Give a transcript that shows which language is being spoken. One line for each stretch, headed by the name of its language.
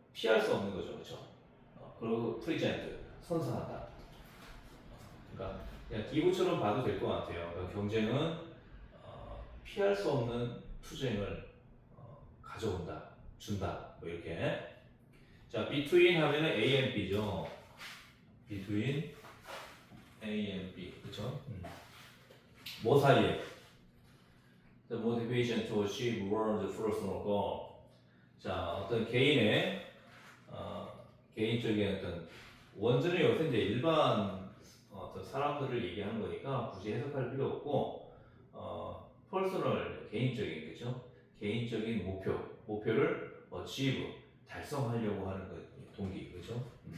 Korean: 피할 수 없는 거죠, 그렇죠? 그리고 present, 선사한다. 그러니까 그냥 기구처럼 봐도 될 것 같아요. 그러니까 경쟁은 피할 수 없는 투쟁을 가져온다, 준다, 뭐 이렇게. 자, between 하면은 A and B죠. between A and B, 그렇죠? 뭐 사이에?
English: The motivation to achieve one's personal goal.
Korean: 자, 어떤 개인의 개인적인 어떤 원전은 여기서 이제 일반 어떤 사람들을 얘기하는 거니까 굳이 해석할 필요 없고, 퍼스널 개인적인 그죠? 개인적인 목표를 achieve 달성하려고 하는 그 동기, 그죠?